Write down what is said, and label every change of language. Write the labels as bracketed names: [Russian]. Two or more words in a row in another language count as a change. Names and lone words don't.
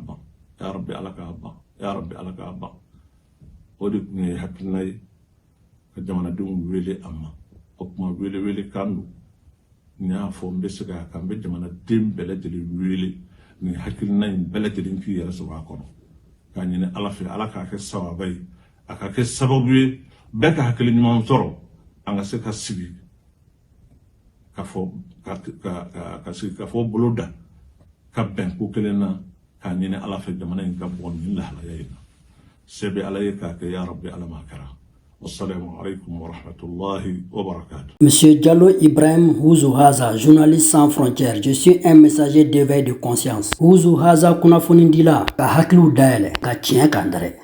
[Bambara] ban [Arabic] يا ربي [Bambara] ala k'a ban [Arabic] يا ربي [Bambara] ala k'a ban o de tun ye hakilina ye ka jamanadenw wele a ma o kuma wele kan don n y'a fɔ n bɛ se k'a kan n bɛ jamanaden bɛɛ lajɛlen wele nin hakilina in bɛɛ lajɛlen k'i yɛrɛ sɔrɔ a kɔnɔ k'a ɲini ala fɛ ala k'a kɛ sababa ye a ka kɛ sababu ye bɛɛ ka hakili ɲuman sɔrɔ an ka se ka sigi ka fɔ bolo da ka bɛn ko kelen na k'a ɲini ala fɛ jamana in ka bɔ nin lahalaya in na se bɛ ala ye k'a kɛ [Arabic] يا ربي [Bambara] ala ma kɛra. [Arabic] السلام عليكم ورحمة الله وبركاته. [French] Monsieur Diallo Ibrahim Ouzou Haza, journaliste sans frontières, je suis un messager d'éveil de conscience. [Bambara] Ouzou Haza kunafonindila ka hakiliw dayɛlɛ ka tiɲɛ kan dɛrɛ.